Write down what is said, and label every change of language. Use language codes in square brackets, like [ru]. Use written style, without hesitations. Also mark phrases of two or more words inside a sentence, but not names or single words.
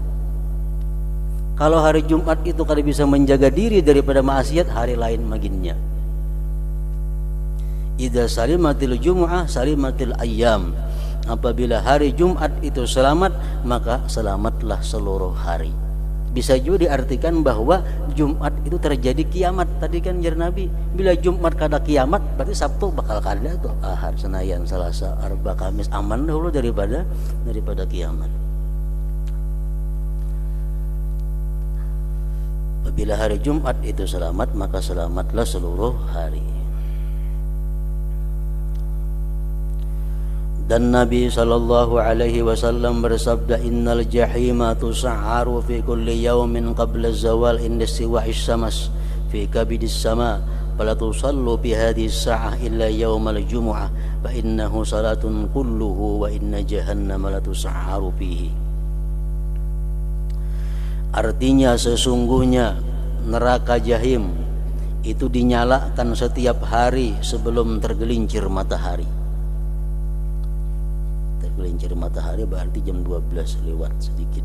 [id] Kalau hari Jumat itu kalau bisa menjaga diri daripada maksiat, hari lain maginnya. [ar] إذا سلمت الجمعة سلمت الأيام. [id] Apabila hari Jumat itu selamat, maka selamatlah seluruh hari. Bisa juga diartikan bahwa Jumat itu terjadi kiamat. [bjn] Tadi kan jar Nabi, bila Jumat kada kiamat berarti Sabtu bakal kada tuh, Ahad, Senayan, Selasa, Arba, Kamis aman dahulu daripada kiamat. [id] Apabila hari Jumat itu selamat, maka selamatlah seluruh hari. Dan Nabi [ar] صلى الله عليه وسلم [id] bersabda, [ar] إن الجحيم تسعر في كل يوم قبل الزوال عند استواء الشمس في كبد السماء فلا تصلوا في هذه الساعة إلا يوم الجمعة فإنه صلاة كله وإن جهنم لا تسعر فيه. [id] Artinya sesungguhnya neraka jahim itu dinyalakan setiap hari sebelum tergelincir matahari. Tergelincir matahari berarti jam 12 lewat sedikit.